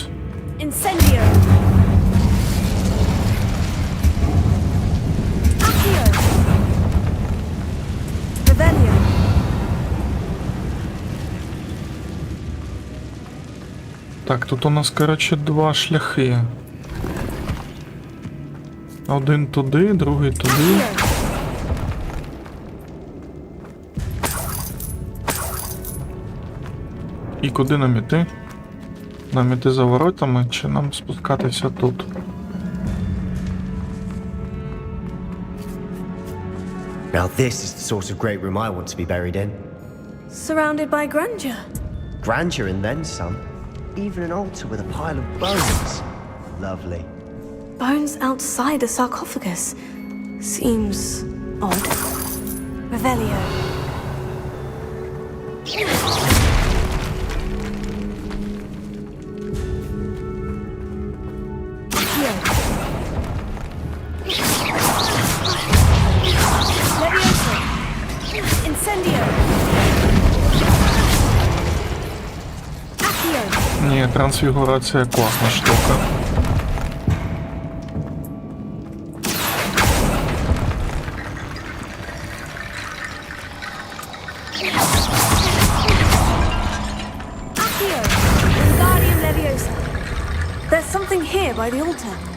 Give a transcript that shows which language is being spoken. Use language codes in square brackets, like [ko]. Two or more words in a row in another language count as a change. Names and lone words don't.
[uk] Incendio. Accio. Revelio. Так, тут у нас, коротше, два шляхи. Один туди, другий туди. І куди нам іти? Нам іти за воротами, чи нам спускатися тут? [en] Now this is the sort of great room I want to be buried in. Surrounded by grandeur. Grandeur and then some. Even an altar with a pile of bones. Lovely. Bones outside a sarcophagus. Seems odd. Revelio. Leviosa. Incendio. Accio. [uk] Ні, трансфігурація класна штука. [en] Accio. Wingardium Leviosa. There's something here by the altar.